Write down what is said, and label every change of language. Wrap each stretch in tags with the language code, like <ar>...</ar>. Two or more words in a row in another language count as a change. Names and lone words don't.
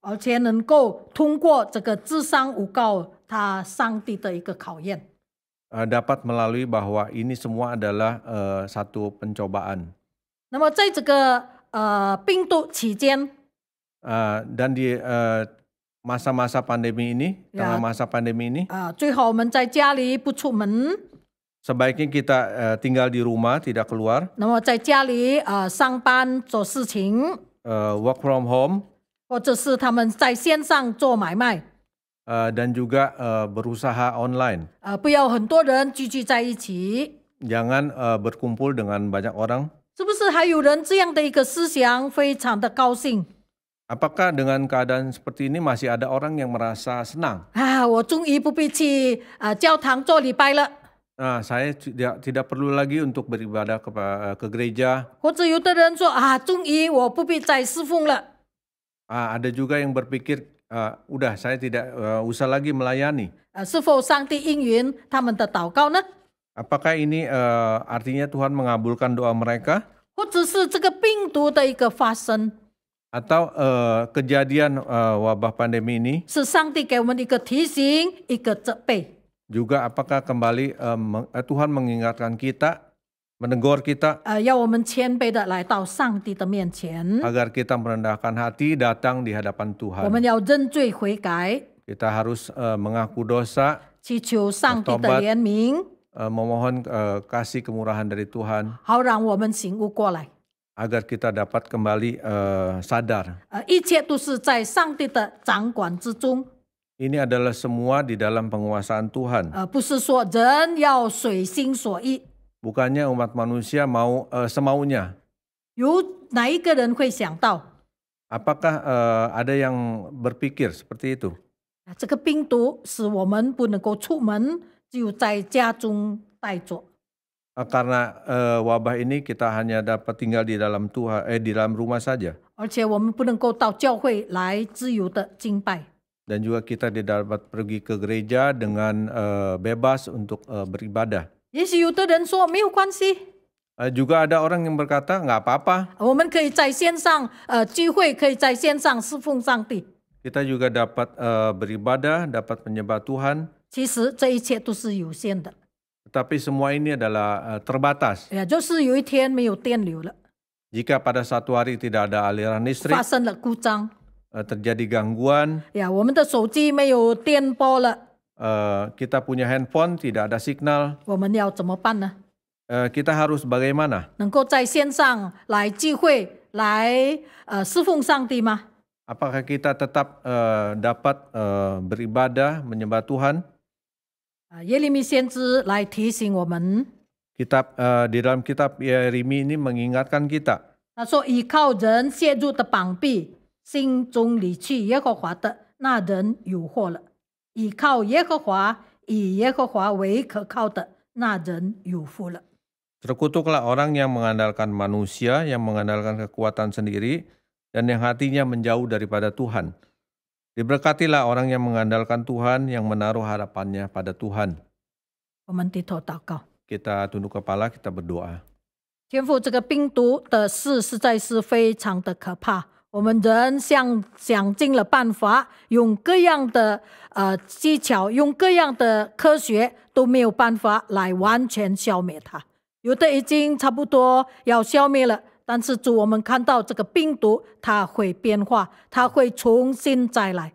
<zh>而且能够通过这个至上诬告他上帝的一个考验。</zh> <id>dapat melalui bahwa ini semua adalah satu pencobaan.</id> <zh>那么在这个病毒期间，</zh> <id>Dan di masa-masa pandemi ini, tengah masa pandemi ini,</id> <zh>最好我们在家里不出门，</zh> <id>sebaiknya kita tinggal di rumah, tidak keluar,</id> <zh>那么在家里上班做事情，</zh> <en>work from home,</en> <zh>或者是他们在线上做买卖，</zh> <id>dan juga berusaha online.</id> <zh>不要很多人聚在一起。</zh> <id>Jangan berkumpul dengan banyak orang.</id> <zh>是不是还有人这样的一个思想非常的高兴</zh> <id>Apakah dengan keadaan seperti ini masih ada orang yang merasa senang? 啊？</id> <zh>我终于不必去教堂做礼拜了。</zh> <id>Nah, saya tidak perlu lagi untuk beribadah ke gereja.</id> <zh>或者有的人说啊，终于我不必再侍奉了。</zh> <id>Ada juga yang berpikir, udah saya tidak usah lagi melayani.</id> <zh>是否上帝应允他们的祷告呢？</zh> <id>Apakah ini artinya Tuhan mengabulkan doa mereka?</id> <zh>或者是这个病毒的一个发生，</zh> <id>Atau kejadian wabah pandemi ini</id> <zh>是上帝给我们的一个提醒，一个责备。</zh> <id>juga apakah kembali Tuhan mengingatkan kita, menegur kita</id> <zh>要我们谦卑的来到上帝的面前，</zh> <id>agar kita merendahkan hati datang di hadapan</id> <zh>我们</zh> <id>Tuhan.</id> <zh>要认罪悔改，</zh> <id>Kita harus mengaku dosa,</id> <zh>祈求上帝的怜悯，</zh> <id>memohon kasih kemurahan dari Tuhan</id> <zh>好让我们醒悟过来。</zh> <id>agar kita dapat kembali sadar.</id> <zh>一切都是在上帝的掌管之中，</zh> <id>Ini adalah semua di dalam penguasaan Tuhan.</id> <zh>不是说人要随心所欲。</zh> <id>Bukannya umat manusia mau semaunya.</id> <zh>有哪一个人会想到，</zh> <id>Apakah ada yang berpikir seperti itu?</id> <zh>这个病毒使我们不能够出门，就在家中待着。</zh> <id>Karena wabah ini kita hanya dapat tinggal di dalam di dalam rumah saja.</id> <zh>而且我们不能够到教会来自由的敬拜。</zh> <id>Dan juga kita tidak dapat pergi ke gereja dengan bebas untuk beribadah.</id> <zh>也许有的人说没有关系，</zh> <id>Juga ada orang yang berkata nggak apa-apa.</id> <zh>我们可以在线上聚会，可以在线上侍奉上帝。</zh> <id>Kita juga dapat beribadah, dapat menyembah Tuhan.</id> <zh>其实这一切都是有限的，</zh> <id>Tetapi semua ini adalah terbatas.</id> <zh>也就是有一天没有电流了，</zh> <id>Jika pada suatu hari tidak ada aliran listrik,</id> <zh>发生了故障，</zh> <id>terjadi gangguan,</id> <zh>我们的手机没有电波了，</zh> <id>kita punya handphone tidak ada signal,</id> <zh>我们要怎么办呢？</zh> <id>kita harus bagaimana?</id> <zh>能够在线上来聚会，来侍奉上帝吗？</zh> <id>Apakah kita tetap dapat beribadah, menyembah Tuhan?</id> <zh>耶利米先知来提醒我们，</zh> <id>Di dalam kitab Yeremia ini mengingatkan kita.</id> <zh>他说：“倚靠人陷入的绑臂，心中离去耶和华的那人有祸了；倚靠耶和华，以耶和华为可靠的那人有福了。”</zh> <id>Terkutuklah orang yang mengandalkan manusia, yang mengandalkan kekuatan sendiri, dan yang hatinya menjauh daripada Tuhan. Diberkatilah orang yang mengandalkan Tuhan, yang menaruh harapannya pada Tuhan.</id> <zh>我们低头祷告，</zh> <id>Kita tunduk kepala, kita berdoa.</id> <zh>天父，这个病毒的事实在是非常的可怕。我们人想尽了办法，用各样的技巧，用各样的科学，都没有办法来完全消灭它。有的已经差不多要消灭了，但是主，我们看到这个病毒它会变化，它会重新再来。</zh>